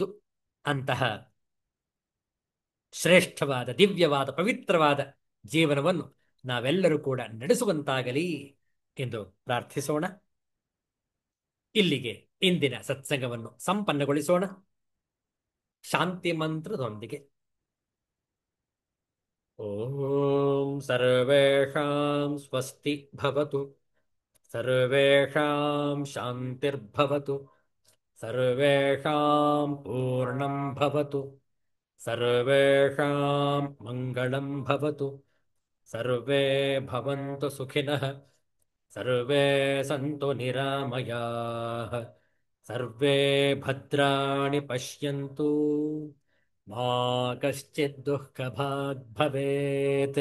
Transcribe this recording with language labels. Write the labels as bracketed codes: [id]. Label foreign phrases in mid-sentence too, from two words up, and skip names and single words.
[kn] ಅಂತಹ ಶ್ರೇಷ್ಠವಾದ, ದಿವ್ಯವಾದ, ಪವಿತ್ರವಾದ ಜೀವನವನ್ನು ನಾವೆಲ್ಲರೂ ಕೂಡ ನಡೆಸುವಂತಾಗಲಿ ಎಂದು ಪ್ರಾರ್ಥಿಸೋಣ. ಇಲ್ಲಿಗೆ ಇಂದಿನ ಸತ್ಸಂಗವನ್ನು ಸಂಪನ್ನಗೊಳಿಸೋಣ. ಶಾಂತಿ ಮಂತ್ರದೊಂದಿಗೆ. [sa] ಓಂ ಸರ್ವೇಷಾಂ ಸ್ವಸ್ತಿ ಭವತು, ಸರ್ವೇಷಾಂ ಶಾಂತಿರ್ಭವತು, ಸರ್ವೇಷಾಂ ಪೂರ್ಣಂ ಭವತು, ಸರ್ವೇಷಾಂ ಮಂಗಳಂ ಭವತು, ಸರ್ವೇ ಭವಂತು ಸುಖಿನಃ, ಸರ್ವೇ ಸಂತು ನಿರಾಮಯಾಃ, ಸರ್ವೇ ಭದ್ರಾಣಿ ಪಶ್ಯಂತು, ಮಾ ಕಶ್ಚಿತ್ ದುಃಖಭಾಗ್ ಭವೇತ್.